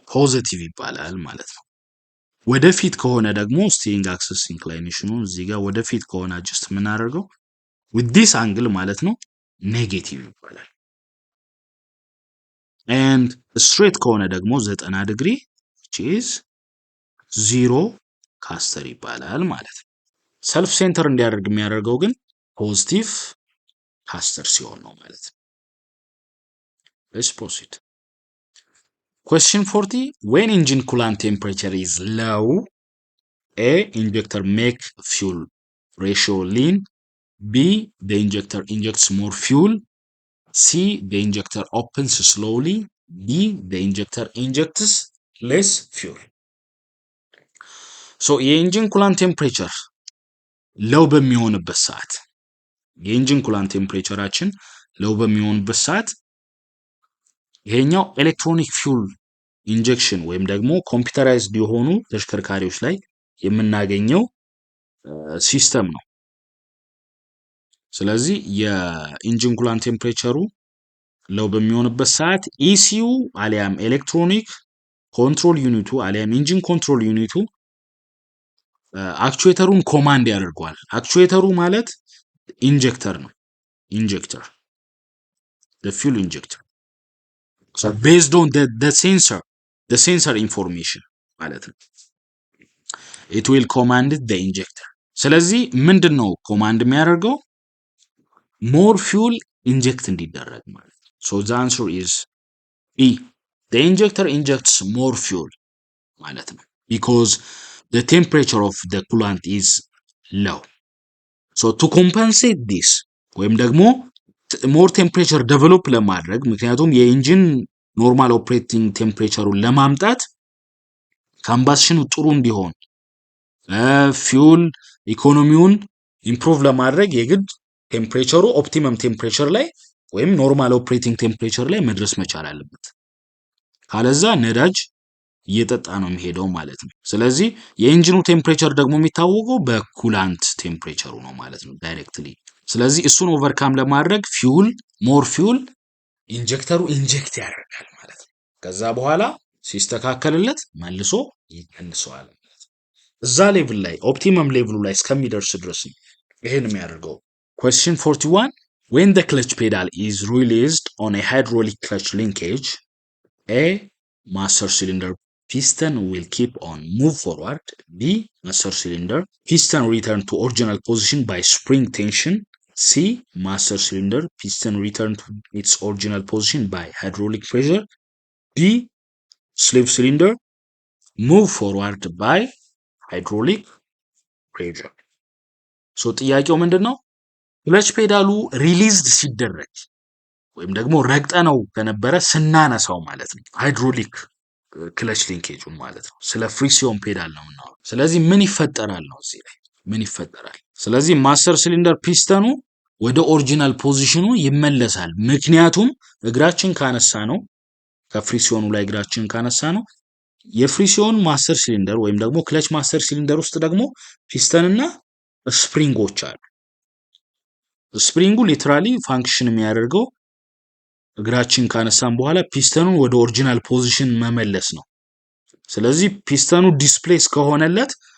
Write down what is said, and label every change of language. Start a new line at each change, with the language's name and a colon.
Amharic: ፖዚቲቭ ይባላል ማለት ነው። ወደፊት ከሆነ ደግሞ ስቲሪንግ አክሰስ ኢንክሊኔሽኑን እዚህ ጋር ወደፊት ከሆነ አጀስት የምናደርገው
English: with this angle
Amharic: ማለት ነው ኔጌቲቭ ይባላል። and straight ከሆነ ደግሞ 90 ዲግሪ which is ዜሮ ካስተር ይባላል ማለት ነው። ሰልፍ ሴንተር እንዲያደርግ የሚያደርገው ግን ፖዚቲቭ ካስተር ሲሆን ነው ማለት ነው።
English: let's proceed. Question 40. When engine coolant temperature is low, A. Injector make fuel ratio lean. B. The injector injects more fuel. C. The injector opens slowly. D. The injector injects less fuel.
Amharic: So የኢንጂን ኩላንት ቴምፕሬቸር ሎው በሚሆንበት ሰዓት የኢንጂን ኩላንት ቴምፕሬቸራችን ሎው በሚሆንበት ሰዓት ይሄኛው ኤሌክትሮኒክ ፊውል ኢንጀክሽን ወይም ደግሞ ኮምፒውተራይዝድ የሆኑ ተሽከርካሪዎች ላይ የምናገኘው ሲስተም ነው። ስለዚህ የኢንጂን ኩላንት ቴምፕሬቸሩ ሎው በሚሆንበት ሰዓት ኢሲዩ አሊያም ኤሌክትሮኒክ ኮንትሮል ዩኒቱ አሊያም ኢንጂን ኮንትሮል ዩኒቱ አክቹዌተሩን ኮማንድ ያደርገዋል። አክቹዌተሩ ማለት ኢንጀክተር ነው። ኢንጀክተር
English: the fuel injector. So based on the sensor information
Amharic: ማለት ነው
English: it will command the injector.
Amharic: ስለዚህ ምንድነው ኮማንድ የሚያደርገው?
English: more fuel inject
Amharic: እንዲደረግ ማለት ነው።
English: So the answer is B. The injector injects more fuel
Amharic: ማለት ነው
English: because the temperature of the coolant is low. So to compensate this
Amharic: ወይም ደግሞ
English: more temperature develop
Amharic: ለማድረግ ምክንያቱም የኢንጂን ኖርማል ኦፕሬቲንግ ቴምፕሬቸሩን ለማምጣት ካምባሽኑ ጥሩ እንዲሆን ፊውል ኢኮኖሚውን ኢምፕሩቭ ለማድረግ የግድ ቴምፕሬቸሩ ኦፕቲመም ቴምፕሬቸር ላይ ወይም ኖርማል ኦፕሬቲንግ ቴምፕሬቸር ላይ መድረስ መቻል አለበት። ካለዛ ነዳጅ እየጠጣ ነው የሚሄደው ማለት ነው። ስለዚህ የኢንጂኑ ቴምፕሬቸር ደግሞ የሚታወቀው በኩላንት ቴምፕሬቸሩ ነው ማለት ነው ዳይሬክትሊ። ስለዚህ እሱን ኦቨርካም ለማድረግ ሞር ፊውል ኢንጀክተሩ ኢንጀክት ያደርጋል ማለት ነው። ከዛ በኋላ ሲስተካከልለት መልሶ ይቀንሰዋል ማለት ነው። እዛ ሌቭል ላይ ኦፕቲመም ሌቭሉ ላይ እስከሚደርስ ድረስ ነው ይሄን የሚያደርገው።
English: question 41 when the clutch pedal is released on a hydraulic clutch linkage, A master cylinder piston will keep on move forward. B master cylinder piston return to original position by spring tension. C master cylinder piston return to its original position by hydraulic pressure. D slave cylinder move forward by hydraulic pressure.
Amharic: ሶ ጥያቄው ምንድነው? ክለች ፔዳሉ ሪሊዝድ ሲደረግ ወይም ደግሞ ረግጠነው ከነበረ ስናነሳው ማለት ነው ሃይድሮሊክ ክለች ሊንኬጁን ማለት ነው። ስለ ፍሪክሲዮን ፔዳል ነው የምናወራው። ስለዚህ ምን ይፈጠራል ነው እዚህ ላይ ምን ይፈጠራል? ስለዚህ ማስተር ሲሊንደር ፒስተኑ ወደ ኦሪጂናል ፖዚሽኑ ይመለሳል። ምክንያቱም እግራችን ካነሳ ነው ከፍሪክሲዮኑ ላይ እግራችን ካነሳ ነው የፍሪክሲዮን ማስተር ሲሊንደር ወይም ደግሞ ክለች ማስተር ሲሊንደር ውስጥ ደግሞ ፒስተንና ስፕሪንጎች አሉ። ስፕሪንጉ ሊትራሊ ፋንክሽን የሚያደርገው እግራችን ካነሳን በኋላ ፒስተኑን ወደ ኦሪጂናል ፖዚሽን መመለስ ነው። ስለዚህ ፒስተኑ ዲስፕሌስ ከሆነለት